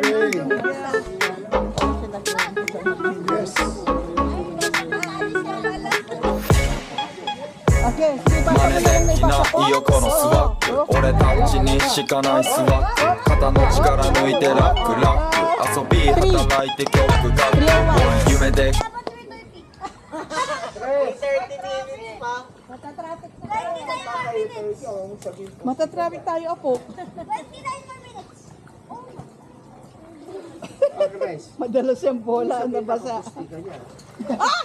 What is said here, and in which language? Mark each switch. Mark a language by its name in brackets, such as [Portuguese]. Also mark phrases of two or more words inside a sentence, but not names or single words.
[Japanese] 真似できないよこのスワッグ俺たちにしかないスワッグ肩の力抜いてラック遊び働いて曲書く夢で [Filipino] Matatraffic tayo, Apo. Madalas yung bola na basa. Ah!